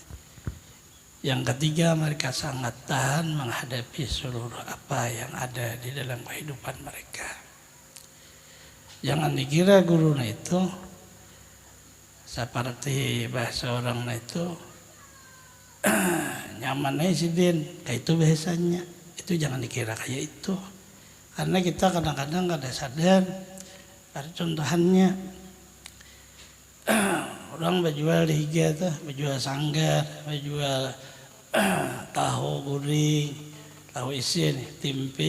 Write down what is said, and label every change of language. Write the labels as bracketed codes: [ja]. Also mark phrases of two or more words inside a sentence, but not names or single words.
[id] Yang ketiga, mereka sangat tahan menghadapi seluruh apa yang ada di dalam kehidupan mereka. [bjn] Jangan dikira guru itu seperti bahasa orang itu nyaman aja sidin, kayak itu bahasanya. Itu jangan dikira kayak itu. Karena kita kadang-kadang kada sadar pada contohannya. Orang berjual liga tuh, berjual sanggar, berjual tahu guring, tahu isi nih, tempe.